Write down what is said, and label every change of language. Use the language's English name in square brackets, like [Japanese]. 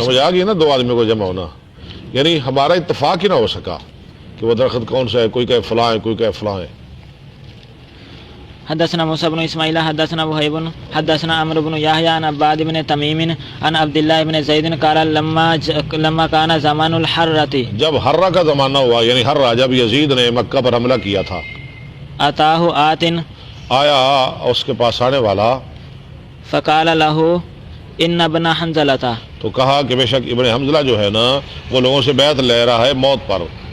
[Urdu] سمجھ آ گئی نا 2 آدمیوں کو جمع ہونا، یعنی ہمارا اتفاق ہی نہ ہو سکا کہ وہ درخت کون سا ہے. کوئی کہے فلاں ہے، کوئی کہے فلاں ہے. [Arabic] حدثنا موسى بن اسماعیل حدثنا وهيب حدثنا عمرو بن يحيى عن عباد بن تميم عن عبد الله بن زيد قال لما كان زمان الحرة، [Urdu] جب حرہ کا زمانہ ہوا، یعنی حرہ جب یزید نے مکہ پر حملہ کیا تھا، [Arabic] اتاه آت، [Urdu] آیا اس کے پاس آنے والا، [Arabic] فقال له ان ابن حنظلہ [Urdu] تو کہا کہ بے شک ابن حنظلہ جو ہے نا وہ لوگوں سے بیعت لے رہا ہے موت پر،